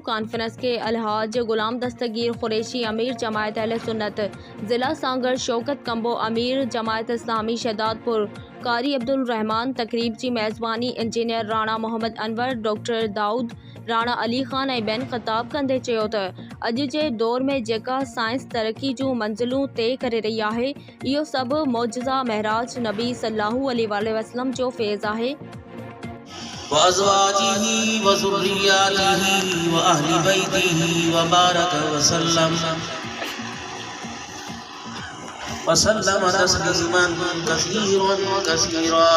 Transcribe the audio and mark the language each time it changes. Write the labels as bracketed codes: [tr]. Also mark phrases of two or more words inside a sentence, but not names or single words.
[sd] कॉन्फ्रेंस के अलहाज गुलाम दस्तगीर क़ुरैशी अमीर जमायत अहले सुन्नत, ज़िला सांगर शौकत कंबो अमीर जमायत इस्लामी शहदादपुर, कारी अब्दुल रहमान तक़रीब जी मेज़बानी इंजीनियर राणा मोहम्मद अनवर, डॉक्टर दाऊद, राणा अली ख़ान ऐं ॿियनि ख़िताब कंदे चयो त अॼु जे दौर में जेका साइंस तरक़ी जूं मंज़िलूं तय करे रही आहे, इहो सभु मौजज़ा महराज नबी [ar] صلى الله عليه وسلم [sd] जो फैज़ आहे। [ar] وأزواجه وذرياته وأهل بيته وبارك وسلم تسليما كثيرا كثيرا.